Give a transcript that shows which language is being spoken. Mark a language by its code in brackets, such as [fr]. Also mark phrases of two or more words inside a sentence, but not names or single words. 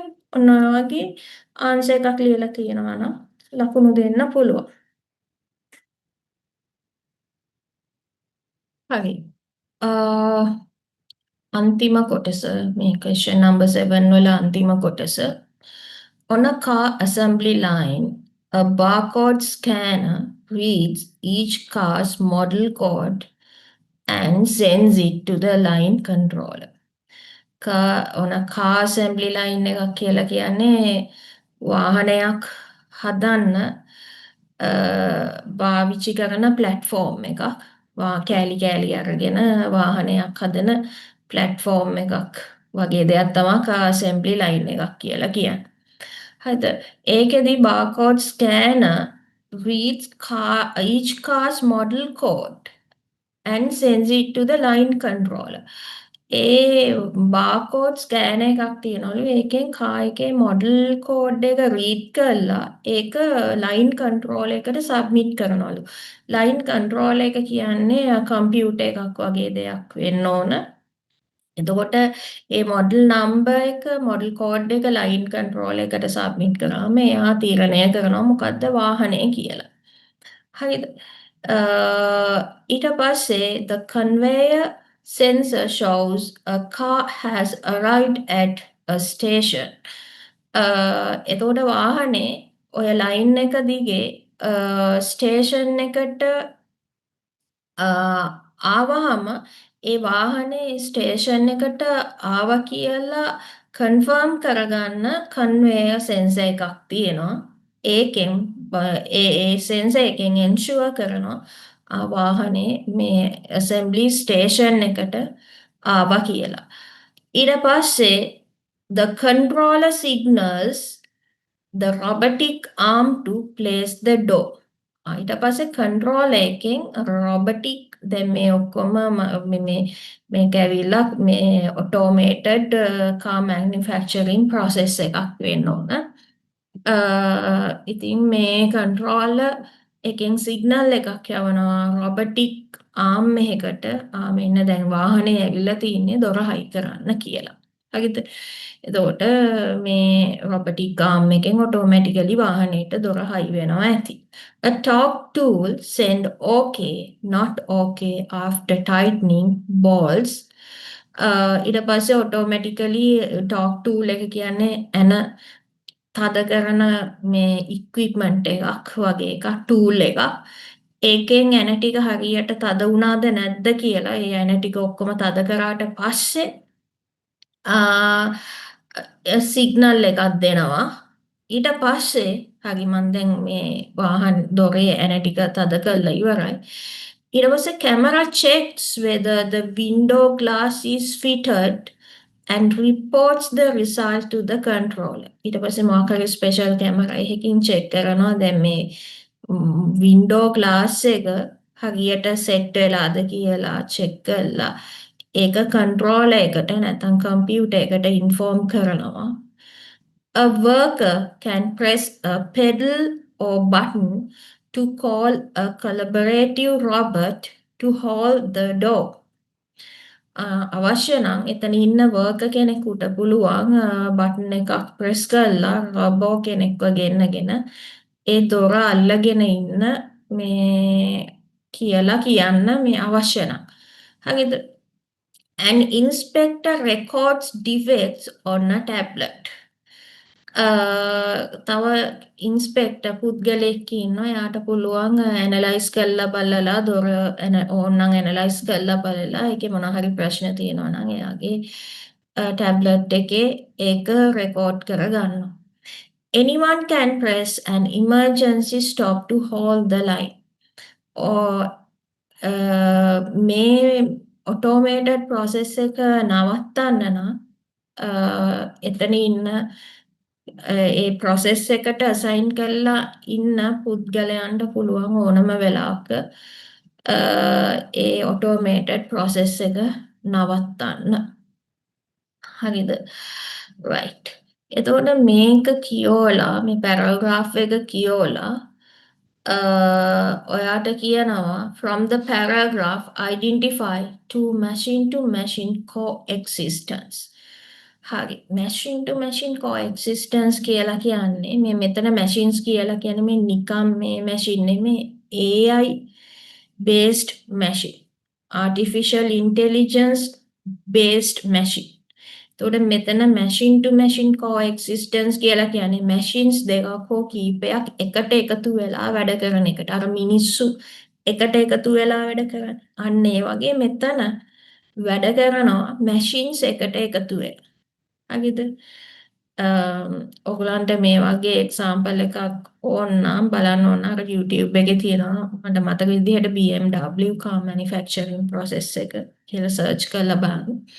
[si] ඔන්න ඔය වගේ ආන්සර් එකක් ලියලා තියෙනවා නම් ලකුණු දෙන්න පුළුවන්. හරි. අන්තිම කොටස මේ [en] question number [si] 7 වල අන්තිම කොටස. [en] On a car assembly line, a barcode scanner reads each car's model code and sends it to the line controller. on a car assembly line [si] එකක් කියලා කියන්නේ වාහනයක් හදන්න පාවිච්චි කරන ප්ලැට්ෆෝම් එකක්. කෑලි කෑලි අරගෙන වාහනයක් හදන ප්ලැට්ෆෝම් එකක් වගේ දෙයක් තමයි [en] car assembly line [si] එකක් කියලා කියන්නේ. හරිද? [en] ඒකෙදි barcode scanner reads each car's model code and sends it to the line controller. [si] ඒ [en] barcode scanner [si] එකක් තියෙනවලු. ඒකෙන් කා එකේ [en] model code [si] එක රීඩ් කරලා ඒක [en] line control [si] එකට සබ්මිට් කරනවලු. [en] line control [si] එක කියන්නේ කම්පියුටර් එකක් වගේ දෙයක් වෙන්න ඕන. එතකොට ඒ [en] model number [si] එක [en] model code [si] එක [en] line control [si] එකට සබ්මිට් කරාම එයා තීරණය කරනවා මොකද්ද වාහනේ කියලා. හරිද? ඊට පස්සේ [en] the conveyor sensor shows a car has arrived at a station. [si] එතකොට වාහනේ ඔය ලයින් එක දිගේ ස්ටේෂන් එකට ආවහම ඒ වාහනේ ස්ටේෂන් එකට ආවා කියලා කන්ෆර්ම් කරගන්න [en] conveyor sensor [si] එකක් තියෙනවා. ඒකෙන් ඒ සෙන්සර් එකෙන් එන්ෂුවර් කරනවා වාහනේ මේ [en] assembly station [si] එකට ආවා කියලා. ඊට පස්සේ [en] the controller signals the robotic arm to place the door. [si] ඊට පස්සේ කන්ට්‍රෝලර් එකෙන් robotic දැන් මේ ඔක්කොම මේක ඇවිල්ලා මේ [en] automated car manufacturing process [si] එකක් වෙන්න ඕන. ඉතින් මේ කන්ට්‍රෝලර් එකෙන් සිග්නල් එකක් යවනවා [en] robotic arm [si] එකකට මෙන්න දැන් වාහනේ ඇවිල්ලා තින්නේ දොර හයි කරන්න කියලා. හරිද? එතකොට මේ [en] robotic arm [si] එකෙන් automatically වාහනේට දොර හයි වෙනවා ඇති. [en] A talk tool send okay, not okay after tightening balls. [si] ඊට පස්සේ automatically [en] talk tool [si] එක කියන්නේ එන තද කරන මේ equipment එකක් වගේ එකක් tool එකක්. ඒකෙන් ඇන ටික හරියට තද වුණාද නැද්ද කියලා ඒ ඇන ටික ඔක්කොම තද කරාට පස්සේ සිග්නල් එකක් දෙනවා. ඊට පස්සේ හරි මන් දැන් මේ වාහන දොරේ ඇන ටික තද කරලා ඉවරයි. ඊට පස්සේ [en] camera checks whether the window glass is fitted and reports the result to the controller. [si] ඊට පස්සේ මොකක් හරි ස්පෙෂල් කැමරා එකකින් චෙක් කරනවා දැන් මේ [en] window glass [si] එක හරියට සෙට් වෙලාද කියලා චෙක් කරලා ඒක කන්ට්‍රෝලර් එකට නැත්නම් කම්පියුටර් එකට ඉන්ෆෝම් කරනවා. [en] A worker can press a pedal or button to call a collaborative robot to hold the door. [si] අවශ්‍ය නම් එතන ඉන්න වර්කර් කෙනෙකුට පුළුවන් බටන් එකක් ප්‍රෙස් කරලා රොබෝ කෙනෙක්ව ගෙන්නගෙන ඒ දොර අල්ලගෙන ඉන්න මේ කියලා කියන්න මේ අවශ්‍ය නම්. හරිද? [en] An inspector records defects on a tablet. [si] තව ඉන්ස්පෙක්ටර් පුද්ගලයෙක් ඉන්නවා. එයාට පුළුවන් ඇනලයිස් කරලා බලලා දොර ඕනනම් ඇනලයිස් කරලා බලලා ඒකේ මොනවා හරි ප්‍රශ්න තියෙනවා නම් එයාගේ ටැබ්ලට් එකේ ඒක රෙකෝඩ් කරගන්නවා. [en] Anyone can press an emergency stop to hold the line. [si] Or මේ [en] automated process [si] එක නවත්තන්න නම් එතන ඉන්න ඒ process එකට assign කරලා ඉන්න පුද්ගලයන්ට පුළුවන් ඕනම වෙලාවක ඒ [en] automated process [si] එක නවත්තන්න. හරිද? right. එතකොට මේක කියෝලා මේ paragraph එක කියෝලා ඔයාට කියනවා [en] from the paragraph identify to machine coexistence. [si] හරි [en] machine to machine coexistence [si] කියලා කියන්නේ මේ මෙතන machines කියලා කියන්නේ මේ නිකම් මේ machine නෙමේ [en] AI based machine artificial intelligence based machine. [si] එතකොට මෙතන [en] machine to machine coexistence [si] කියලා කියන්නේ machines දෙකක් හෝ කීපයක් එකට එකතු වෙලා වැඩ කරන එකට. අර මිනිස්සු එකට එකතු වෙලා වැඩ කරන. අන්න ඒ වගේ මෙතන වැඩ කරනවා machines එකට එකතු වෙලා. හරිද? ඔයගලන්ට මේ වගේ example එකක් ඕනනම් බලන්න ඕන අර YouTube එකේ තියෙනවා මට මතක විදිහට BMW [en] car manufacturing process [si] එක කියලා search කරලා බලන්න.